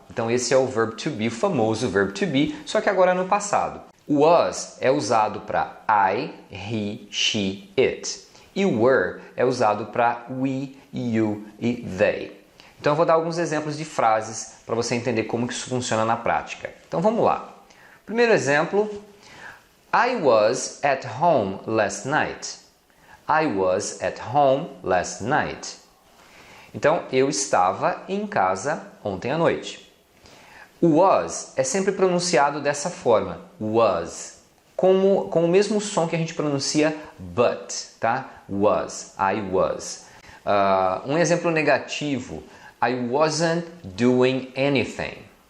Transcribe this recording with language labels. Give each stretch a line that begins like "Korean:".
Portuguese: Então esse é o verbo to be, o famoso verbo to be, só que agora no passado. O was é usado para I, he, she, it. E o were é usado para we, you e they. Então eu vou dar alguns exemplos de frases para você entender como que isso funciona na prática. Então vamos lá. Primeiro exemplo,
English: I was at home last night. I was at home last night.
Portuguese: Então eu estava em casa ontem à noite. O was é sempre pronunciado dessa forma, was, com o mesmo som que a gente pronuncia but, tá?
English: Was, I was.
Portuguese: Um exemplo negativo,
English: I wasn't doing anything.